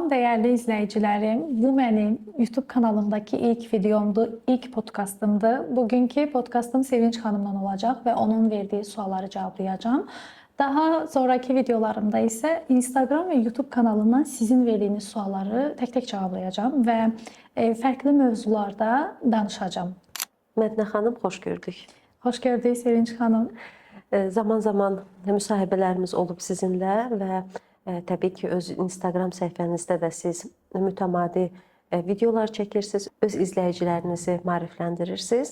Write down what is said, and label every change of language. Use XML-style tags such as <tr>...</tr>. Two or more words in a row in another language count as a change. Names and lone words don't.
<tr>Değerli izleyicilerim, bu benim YouTube kanalımdaki ilk videomdu, ilk podcastımdı. Bugünkü podcastım Sevinç Hanım'dan olacak ve onun verdiği soruları cevaplayacağım. Daha sonraki videolarımda ise Instagram ve YouTube kanalından sizin verdiğiniz soruları tek tek cevaplayacağım ve farklı</tr> <az>mövzularda danışacağım. Mədnə xanım, xoş gördük.</az> <tr>Hoş gördük Sevinç Hanım.</tr> <az>Zaman zaman müsahibələrimiz olub sizinlə və təbii ki, öz Instagram səhifənizdə də siz mütəmadi videolar çəkirsiniz, öz izləyicilərinizi maarifləndirirsiniz.</az>